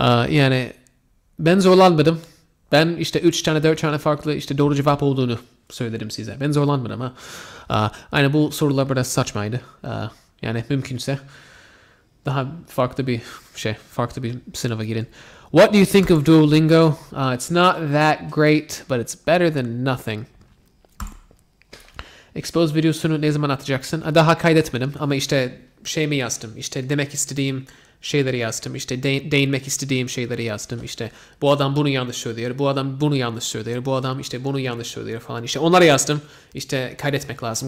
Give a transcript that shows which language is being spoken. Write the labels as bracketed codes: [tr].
[tr] Yani ben zorlanmadım. Ben işte 3 tane 4 tane farklı işte doğru cevap olduğunu söyledim size. Ben zorlanmadım ha. Yani bu sorular biraz saçmaydı. Yani mümkünse daha farklı bir sınava girin. [en] What do you think of Duolingo? It's not that great, but it's better than nothing. [tr] Expose videosunu ne zaman atacaksın? Daha kaydetmedim ama işte mi yazdım. İşte demek istediğim şeyleri yazdım. İşte değinmek istediğim şeyleri yazdım. İşte bu adam bunu yanlış söylüyor. Bu adam bunu yanlış söylüyor. Bu adam işte bunu yanlış söylüyor falan. İşte onları yazdım. İşte kaydetmek lazım.